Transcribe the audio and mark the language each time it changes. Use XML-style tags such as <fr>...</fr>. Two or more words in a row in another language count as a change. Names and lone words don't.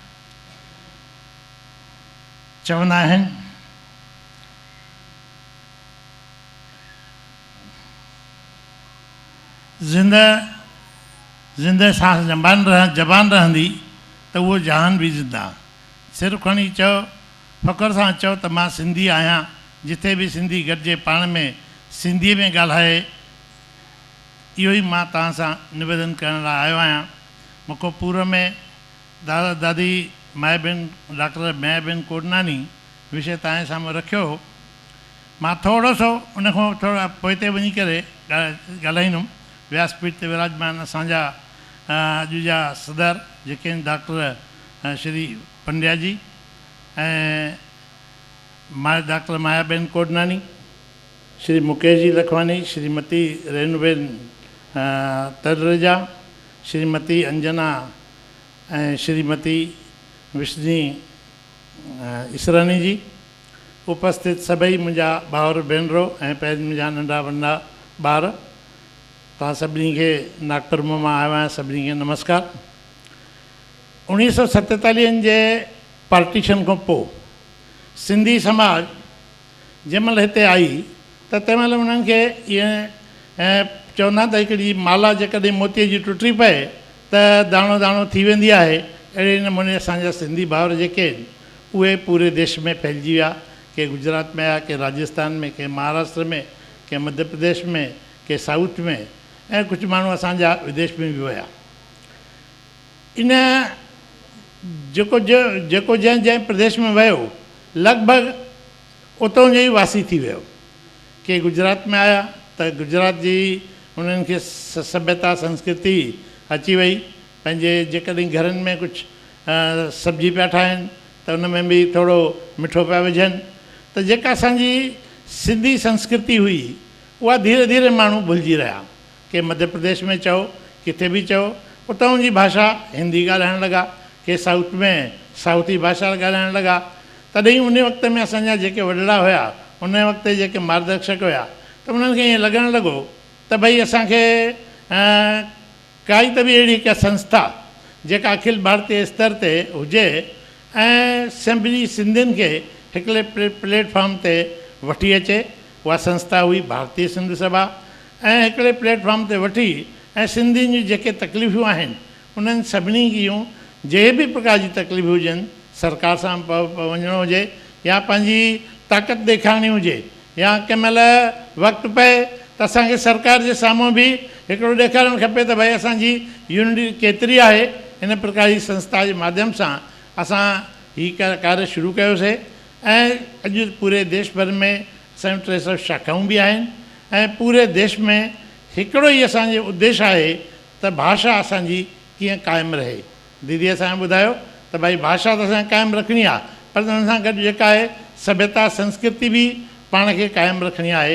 <sd>चवंदा आहिनि ज़िंदह सांस जबान रहंदी त उहो जहान बि ज़िंदा। सिर खणी चओ, फ़ख़्र सां चओ त मां सिंधी आहियां। जिथे बि सिंधी गॾिजे पाण में सिंधीअ में ॻाल्हाए, इहो ई मां तव्हां सां निवेदन करण लाइ आयो आहियां। मूंखे पूर्व में दादा दादी मायाबेन डॉक्टर मायाबेन कोडनानी विषय तव्हांजे साम्हूं रखियो। मां थोरो सो उन खां थोरो पोइ ते वञी करे ॻाल्हाईंदुमि। व्यासपीठ ते विराजमान असांजा अॼु जा सदर जेके आहिनि डॉक्टर श्री पंड्या जी ऐं डॉक्टर मायाबेन कोडनानी, श्री मुकेश जी लखवानी, श्रीमती रेणुबेन तलरेजा, श्रीमती अंजना ऐं श्रीमती विष्णी इसरानी जी, उपस्थित सभई मुंहिंजा भाउर भेनरो ऐं पहिरीं मुंहिंजा नंढा वॾा ॿार, तव्हां सभिनी खे नागपुर मां आयो आहियां, सभिनी खे नमस्कार। 1947 जे पार्टीशन खां पोइ सिंधी समाज जंहिंमहिल हिते आई त तंहिंमहिल उन्हनि खे ईअं चवंदा त हिकिड़ी माला जेकॾहिं मोतीअ जी टुटी पए त दाणो दाणो थी वेंदी आहे। अहिड़े नमूने असांजा सिंधी भाउर जेके आहिनि उहे पूरे देश में फैलिजी विया। के गुजरात में आया, के राजस्थान में, के महाराष्ट्र में, के मध्य प्रदेश में, के साउथ में, ऐं कुझु माण्हू असांजा विदेश में बि विया। इन जेको जंहिं प्रदेश में वियो लॻभॻि उतां जो ई वासी थी वियो। के गुजरात में आया त गुजरात जी उन्हनि खे सभ्यता संस्कृति अची वई। पंहिंजे जेकॾहिं घरनि में कुझु सब्जी पिया ठाहिनि त उन में बि थोरो मिठो पिया विझनि। त जेका असांजी सिंधी संस्कृति हुई उहा धीरे धीरे माण्हू भुलिजी रहिया। के मध्य प्रदेश में चओ, किथे बि चओ, उतां जी भाषा हिंदी ॻाल्हाइणु लॻा, के साउथ में साउथी भाषा ॻाल्हाइणु लॻा। तॾहिं उन वक़्त में असांजा जेके वॾड़ा हुया, उन वक़्त जेके मार्गदर्शक हुया, त उन्हनि खे ईअं लॻणु लॻो त भई असांखे काई त बि अहिड़ी का संस्था जेका अखिल भारतीय स्तर ते हुजे ऐं सभिनी सिंधियुनि खे हिकिड़े प्लेटफॉर्म ते वठी अचे। उहा संस्था हुई भारतीय सिंध सभा, ऐं हिकिड़े प्लेटफॉर्म ते वठी ऐं सिंधियुनि जूं जेके तकलीफ़ूं आहिनि उन्हनि सभिनी जूं जंहिं बि प्रकार जी तकलीफ़ूं हुजनि, सरकार सां वञिणो हुजे या पंहिंजी ताक़त ॾेखारणी हुजे या कंहिं महिल वक़्तु पए त असांखे सरकार जे साम्हूं बि हिकिड़ो ॾेखारणु खपे त भई असांजी यूनिटी केतिरी आहे। इन प्रकार जी संस्था जे माध्यम सां असां हीउ कार्य शुरू कयोसीं ऐं अॼु पूरे देश भर में असांजूं 300 शाखाऊं बि आहिनि ऐं पूरे देश में हिकिड़ो ई असांजो उद्देश्य आहे त भाषा असांजी कीअं क़ाइमु रहे। दीदी असांखे ॿुधायो त भई भाषा त असांखे क़ाइमु रखणी आहे, पर हुन सां गॾु जेका आहे सभ्यता संस्कृति बि पाण खे क़ाइमु रखणी आहे।</sd>